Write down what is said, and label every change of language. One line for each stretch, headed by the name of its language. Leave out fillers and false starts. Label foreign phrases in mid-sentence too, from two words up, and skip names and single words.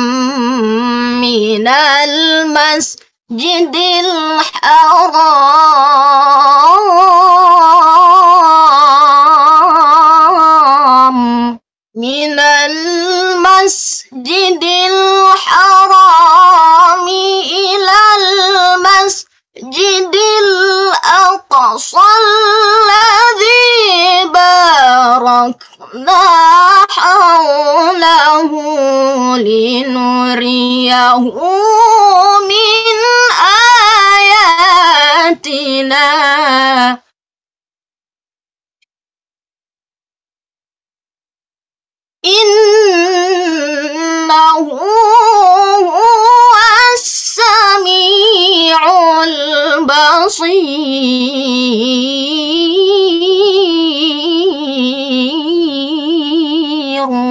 Arabic: من المسجد الحرام من المسجد الحرام إلى المسجد الأقصى الذي باركنا حوله لنريه من آياتنا. إنه هو السميع البصير.